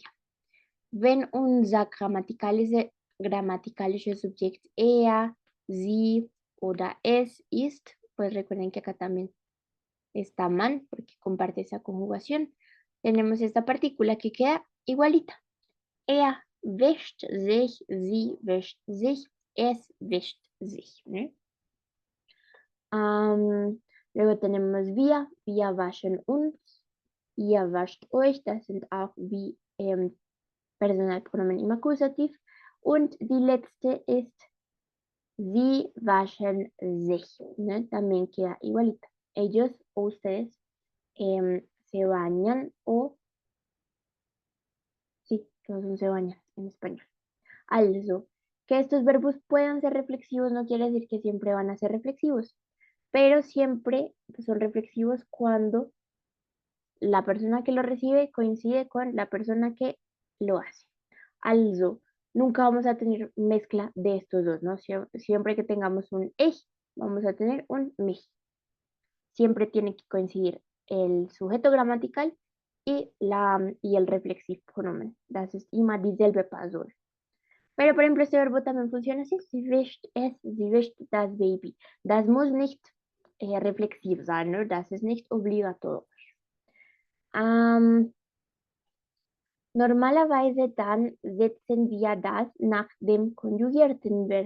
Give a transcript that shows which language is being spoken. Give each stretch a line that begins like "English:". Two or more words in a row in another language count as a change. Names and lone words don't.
German: Wenn unser grammaticalisches Subjekt er, sie oder es ist,
Spanish: pues recuerden que acá también está man, porque comparte esa conjugación. Tenemos esta partícula que queda igualita.
German: Er wäscht sich, sie wäscht sich, es wäscht sich.
Spanish: ¿No?
German: Luego tenemos wir waschen uns, ihr wascht euch, das sind auch wie Personalpronomen im Akkusativ. Und die letzte ist sie waschen sich,
Spanish: ¿no? También queda igualita. Ellos o ustedes se bañan o... Sí, todos se bañan en español. Also, que estos verbos puedan ser reflexivos no quiere decir que siempre van a ser reflexivos, pero siempre son reflexivos cuando la persona que lo recibe coincide con la persona que lo hace. Also, nunca vamos a tener mezcla de estos dos, ¿no? Siempre que tengamos un ich, vamos a tener un mich. Siempre tiene que coincidir el sujeto gramatical y el Reflexivpronomen.
German: Das ist immer dieselbe Person.
Spanish: Pero, por ejemplo, este verbo también funciona así.
German: Sie wischt es, sie wischt das Baby. Das muss nicht reflexiv sein, ne? Das ist nicht obligatorisch. Normalerweise dann setzen wir das nach dem konjugierten Verb.